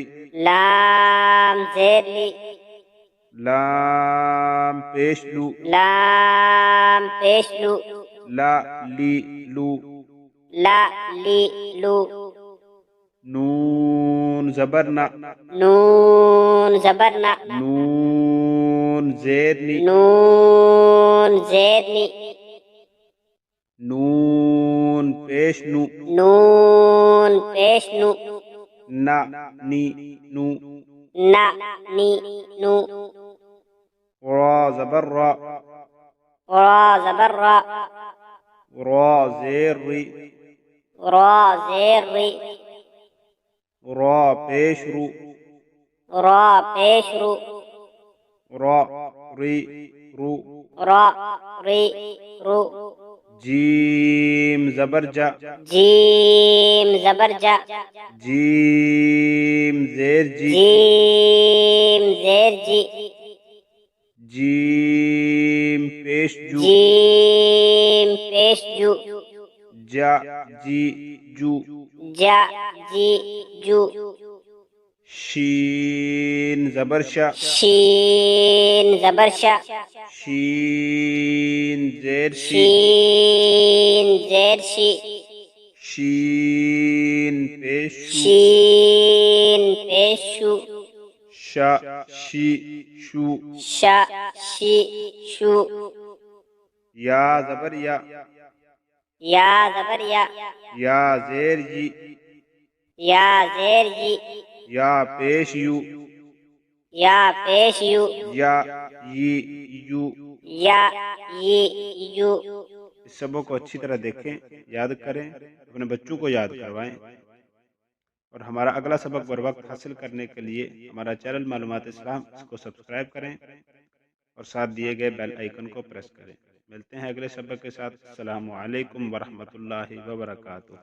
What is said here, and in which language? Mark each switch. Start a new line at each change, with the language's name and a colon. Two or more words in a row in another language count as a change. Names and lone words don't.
Urdu: لام زیر لی لام پیش لو لام پیش لو لا لی لو لا لی لو نون زبر نا نون زبر نا نون زیر نی نون زیر نی نون پیش نو نون پیش نو نا نی نو نا نی نو را زبر را را زبر را را زیر ری را زیر ری را پیش رو را پیش رو را ری رو را ری رو جیم زبر جا جیم زبر جا جیم زیر جی جیم زیر جی جیم پیش جو جیم پیش جو جا جی جو جا جی جو شین زبر شا، شین زبر شا، شین زیر شی، شین زیر شی، شین پیش شو، شین پیش شو، شا شی شو، شا شی شو، یا زبر یا، یا زبر یا، یا زیر یی، یا زیر یی، یا پیش یو، یا پیش یو، یا یی یو۔ یا ی یو۔ اس سبق کو اچھی طرح دیکھیں، یاد کریں، اپنے بچوں کو یاد کروائیں، اور ہمارا اگلا سبق بر وقت حاصل کرنے کے لیے ہمارا چینل معلومات اسلام اس کو سبسکرائب کریں اور ساتھ دیے گئے
English: bell icon
Urdu: کو پریس کریں۔ ملتے ہیں اگلے سبق کے ساتھ۔
Arabic: السلام علیکم ورحمۃ اللہ وبرکاتہ۔